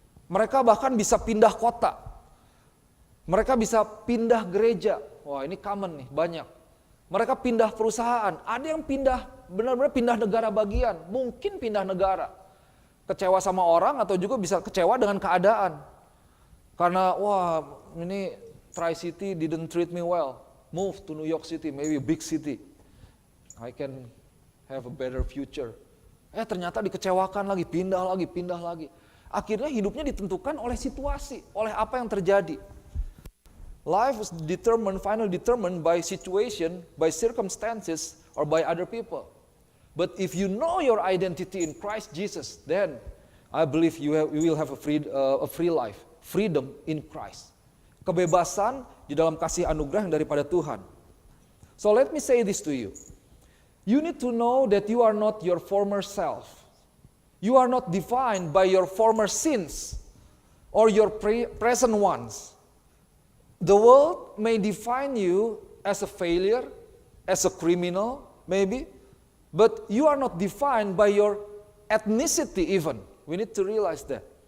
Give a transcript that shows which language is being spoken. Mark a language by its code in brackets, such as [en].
[id] Mereka bahkan bisa pindah kota. Mereka bisa pindah gereja. Wah, ini common nih, banyak. Mereka pindah perusahaan, ada yang pindah, benar-benar pindah negara bagian, mungkin pindah negara. Kecewa sama orang atau juga bisa kecewa dengan keadaan. Karena, wah ini [en] Tri-City didn't treat me well, move to New York City, maybe a big city. I can have a better future. [id] Ternyata dikecewakan lagi, pindah lagi. Akhirnya hidupnya ditentukan oleh situasi, oleh apa yang terjadi. [en] Life is finally determined by situation, by circumstances, or by other people. But if you know your identity in Christ Jesus, then I believe you will have a free life, freedom in Christ. [id] Kebebasan di dalam kasih anugerah yang daripada Tuhan. [en] So let me say this to you. You need to know that you are not your former self. You are not defined by your former sins or your present ones. The world may define you as a failure, as a criminal, maybe, but you are not defined by your ethnicity even. We need to realize that.